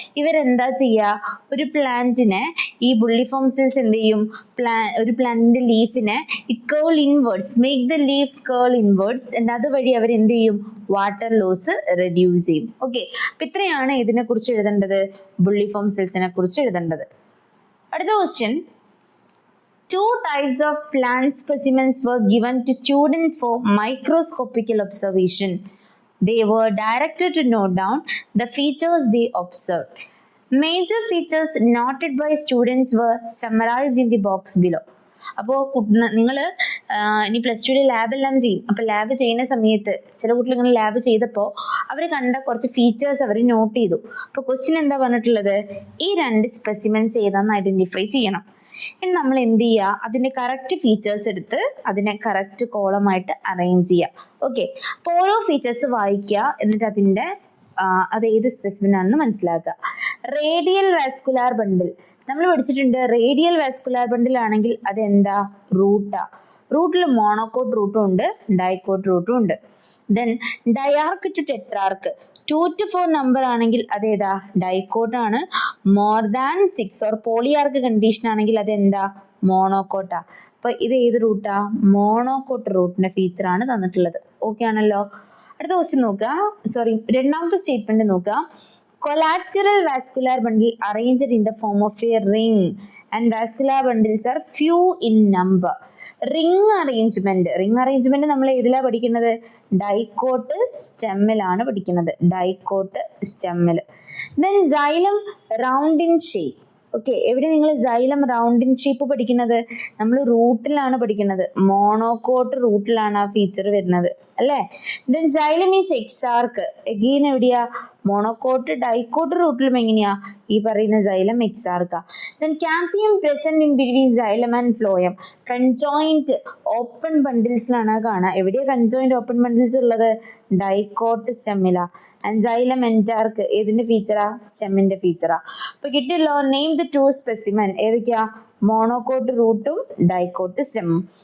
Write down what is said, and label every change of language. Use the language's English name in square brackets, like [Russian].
[Malayalam] ഇവരെന്താ ചെയ്യുക? ഒരു പ്ലാന്റിനെ ഈ ബുള്ളിഫോം സെൽസ് എന്ത് ചെയ്യും? ഒരു പ്ലാന്റിന്റെ ലീഫിനെ കേൾ inwards, [English] make the leaf curl inwards, [Malayalam] അതുവഴി അവർ എന്ത് ചെയ്യും? വാട്ടർ ലോസ് റെഡ്യൂസ് ചെയ്യും. ഓക്കെ, അപ്പൊ ഇത്രയാണ് ഇതിനെ കുറിച്ച് എഴുതേണ്ടത്, ബുള്ളിഫോം സെൽസിനെ കുറിച്ച് എഴുതേണ്ടത്. അടുത്ത question. [English] 2 types of plant specimens were given to students for microscopical observation. They were directed to note down the features they observed. Major features noted by students were summarized in the box below. [Malayalam] അപ്പോൾ നിങ്ങൾ ഇനി +2 ലാബെല്ലാം ചെയ്യും. അപ്പോൾ lab ചെയ്യുന്ന സമയത്ത് ചില കുട്ടികൾ ഇങ്ങനെ ലാബ് ചെയ്തപ്പോൾ അവർ കണ്ട കുറച്ച് ഫീച്ചേഴ്സ് അവർ നോട്ട് ചെയ്തു. അപ്പോൾ ക്വസ്റ്റ്യൻ എന്താ പറഞ്ഞിട്ടുള്ളത്? ഈ 2 സ്പെസിമെൻസ് ഏതാണെന്ന് ഐഡന്റിഫൈ ചെയ്യണം. ഇനി നമ്മൾ എന്ത് ചെയ്യുക? അതിന്റെ കറക്റ്റ് ഫീച്ചേഴ്സ് എടുത്ത് അതിനെ കറക്റ്റ് കോളമായിട്ട് അറേഞ്ച് ചെയ്യുക. ഓക്കെ, അപ്പോൾ ഓരോ ഫീച്ചേഴ്സ് വായിക്കുക, എന്നിട്ട് അതിന്റെ അത് ഏത് സ്പെസിമെൻ ആണെന്ന് മനസ്സിലാക്കുക. റേഡിയൽ വാസ്കുലാർ ബണ്ടിൽ നമ്മൾ പഠിച്ചിട്ടുണ്ട്. റേഡിയൽ വാസ്കുലാർ ബണ്ടിൽ ആണെങ്കിൽ അതെന്താ? റൂട്ടാ. റൂട്ടിൽ മോണോകോട്ട് റൂട്ടും ഉണ്ട്, ഡൈക്കോട്ട് റൂട്ടും ഉണ്ട്. ദെൻ ഡയാർക്ക് ടു ടെട്രാർക്ക് [English] 2 to 4 [Malayalam] നമ്പർ ആണെങ്കിൽ അതേതാ? ഡൈക്കോട്ടാണ്. [English] more than 6 or polyarch condition [Malayalam] ആണെങ്കിൽ അതെന്താ? മോണോകോട്ടാ. അപ്പൊ ഇത് ഏത് റൂട്ടാ? മോണോകോട്ട് റൂട്ടിന്റെ ഫീച്ചർ ആണ് തന്നിട്ടുള്ളത്. ഓക്കെ ആണല്ലോ. അടുത്ത ക്വസ്റ്റ്യൻ നോക്കുക. രണ്ടാമത്തെ സ്റ്റേറ്റ്മെന്റ് നോക്കുക. [English] Collateral vascular bundle arranged in the form of a ring and vascular bundles are few in number. Ring arrangement [Malayalam] നമ്മൾ ഏതിലാ പഠിക്കുന്നത്? ഡൈക്കോട്ട് സ്റ്റെമ്മിലാണ് പഠിക്കുന്നത്. Dicot സ്റ്റെമ്മിൽ. [English] Then xylem round in shape. [Malayalam] Okay, എവിടെ നിങ്ങൾ [English] xylem round in shape [Malayalam] പഠിക്കുന്നത്? നമ്മൾ റൂട്ടിലാണ് പഠിക്കുന്നത്. Monocot റൂട്ടിലാണ് ആ feature വരുന്നത് അല്ലേ? [English] Then xylem is exarch. [Malayalam] Again എവിടെയാ? മോണോകോട്ട് ഡൈക്കോട്ട് റൂട്ടിലും എങ്ങനെയാ? ഈ പറയുന്ന xylem exarch. [English] Then campium present in between xylem and phloem. [Malayalam] Conjoint open ബണ്ടിൽസിലാണ് കാണുക. എവിടെയാ കൺജോയിന്റ് ഓപ്പൺ ബണ്ടിൽസ് ഉള്ളത്? ഡൈക്കോട്ട് സ്റ്റെമ്മിലാ. ആൻഡ് xylem entarch ഏതിന്റെ ഫീച്ചറാ? സ്റ്റെമ്മിന്റെ ഫീച്ചറാ. അപ്പൊ കിട്ടിയല്ലോ. [English] Name the 2 specimen. [Malayalam] ഏതൊക്കെയാ? മോണോകോട്ട് റൂട്ടും ഡൈക്കോട്ട് സ്റ്റെമ്മും.